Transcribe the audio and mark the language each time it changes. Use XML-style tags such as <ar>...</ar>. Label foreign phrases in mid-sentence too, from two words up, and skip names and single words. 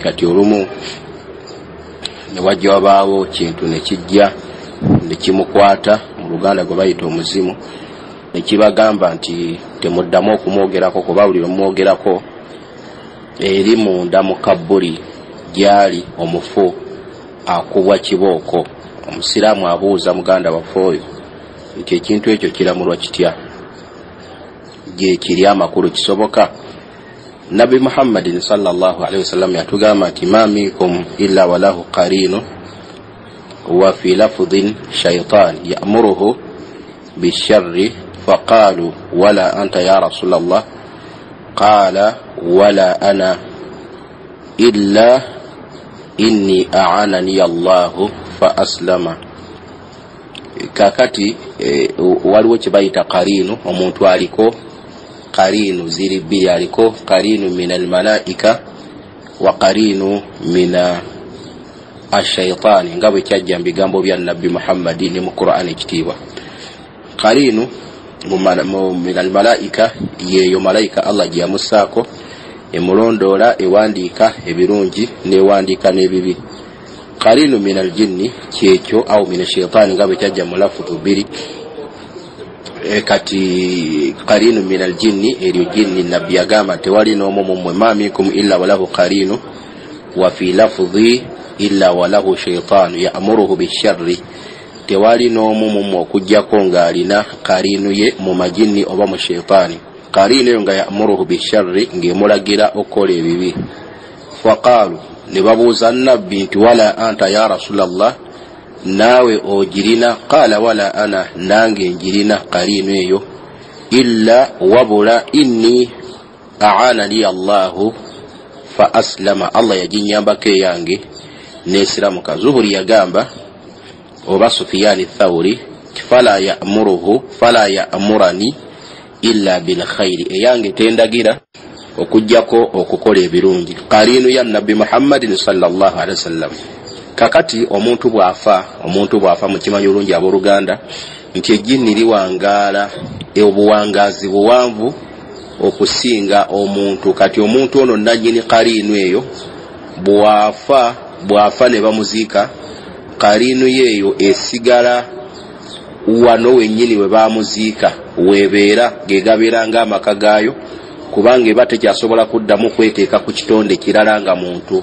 <lg>Kati olumu ne wajja wabaawo kintu ne kijja ne kimukwata, mu Luganda gwe bayita omuzimu, ne kibagamba nti temuddamu okumwogerako kuba buli lumwogerako eri munda mu kabbuli gyali omufu akubwa kibooko. Omusiraamu abuuza muganda waffe oyo nti ekintu ekyo kiramulwa kitya, gye kiri amakulu kisoboka?</lg> <ar>نبي محمد صلى الله عليه وسلم</ar> <lg>yatugamba nti</lg> <ar>ما منكم إلا وله قرين وفي لفظ شيطان يأمره بالشر فقالوا ولا أنت يا رسول الله قال ولا أنا إلا إني أعانني الله فأسلم.</ar> <lg>Kakati waliwo kye bayita qarinu. Omuntu aliko qarinu ziri bbiri, aliko</lg> <ar>قرين من الملائكة وقرين من الشيطان,</ar> <lg>nga bwe kyajja mu bigambo bya Nabbi Muhammadin mu Qur'an ekitiibwa.</lg> <ar>قرين من الملائكة</ar> <lg>yeeyo malaika Allah gye yamussaako emulondoola ewandiika ebirungi newandiika n'ebibi.</lg> <ar>قرين من الجن</ar> <lg>kyekyo</lg> <ar>أو من الشيطان</ar> <lg>nga bwe kyajja mu lafutu bbiri. Kati</lg> <ar>قرين من الجن</ar> <lg>eryo jinni Nabbi yagamba tewali n'omu mmwe</lg> <ar>ما منكم إلا وله قرين وفي لفظ إلا وله شيطان يأمره بالشر,</ar> <lg>tewali n'omu mmwe okujjako ng'alina qarinu ye mu majinni oba mu shaytani. Qarinu eyo nga</lg> <ar>يأمره بالشر,</ar> <lg>ng'emulagira okukola ebibi. Faqaalu, ne babuuza Nabbi nti</lg> <ar>ولا أنت يا رسول الله,</ar> <lg>naawe ogirina?</lg> <ar>قال ولا أنا,</ar> <lg>nange njirina qarinu eyo.</lg> <ar>Illa wabula إني أعانني الله فأسلم,</ar> <lg>Allah yaginyambako eyange n'esiramuka.</lg> <ar>Zuhuri</ar> <lg>yagamba oba</lg> <ar>Sufyani Thawri فلا يأمرني إلا بالخير,</ar> <lg>eyange tendagira okujjako okukola ebirungi. Qarinu ya Nabbi Muhammadin</lg> <ar>صلى الله عليه وسلم.</ar> <lg>Kakati omuntu bw'afa mukimanyi olungi abooluganda nti ejjinni liwangaala obuwangazi buwanvu okusinga omuntu. Kati omuntu ono nannyini qarinu eyo bw'afa ne bamuziika, qarinu yeeyo esigala wano wennyini we baamuziika weebeera, gegabeera ng'amaka gaayo, kubanga eba tekyasobola kuddamu kweteeka ku kitonde kirala nga muntu.</lg>